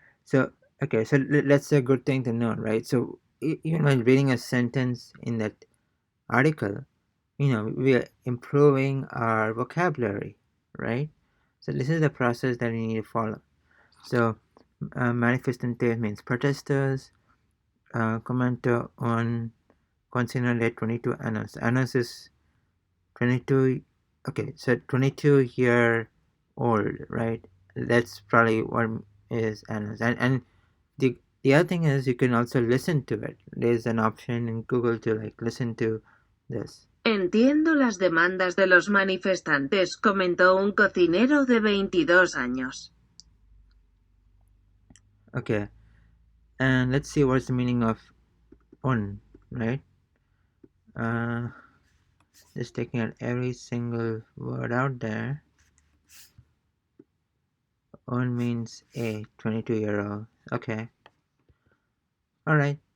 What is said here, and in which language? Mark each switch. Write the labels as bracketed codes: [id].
[en] So, okay, so that's a good thing to know, right? So, even when reading a sentence in that article, we are improving our vocabulary, right? So, this is the process that we need to follow. So, manifestantes means protesters. Comento on consignor de 22 años. Años is 22. Okay, so 22-year old, right? That's probably what is años. And the other thing is you can also listen to it. There's an option in Google to like listen to this. [es] Entiendo las demandas de los manifestantes, comentó un cocinero de 22 años. [en] Okay, and let's see what's the meaning of un, right? Just taking out every single word out there. Un means a 22-year-old. Okay. Alright.